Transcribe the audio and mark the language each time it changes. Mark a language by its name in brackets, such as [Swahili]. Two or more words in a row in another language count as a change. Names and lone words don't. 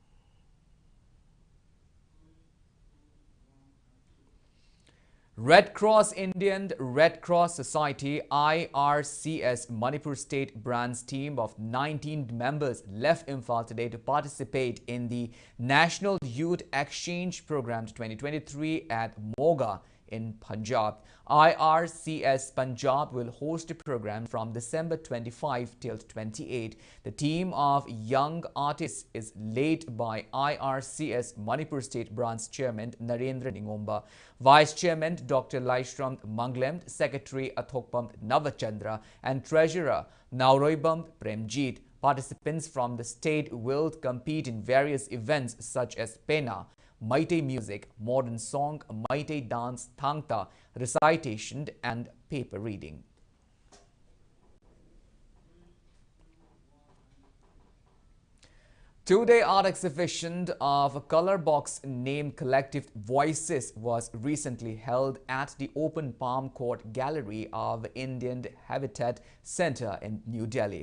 [English] Red Cross Indian Red Cross Society IRCS Manipur State Branch team of 19 members left Imphal today to participate in the National Youth Exchange Program 2023 at Moga in Punjab. IRCS Punjab will host a program from December 25 till 28. The team of young artists is led by IRCS Manipur State Branch Chairman Narendra Ningomba, Vice Chairman Dr. Laishram Manglem, Secretary Athokpam Navachandra, and Treasurer Nauroibam Premjeet. Participants from the state will compete in various events such as Pena, Maite music, modern song, Maite dance, Thangta, recitation and paper reading. Two-day art exhibition of color box named Collective Voices was recently held at the Open Palm Court Gallery of Indian Habitat Center in New Delhi.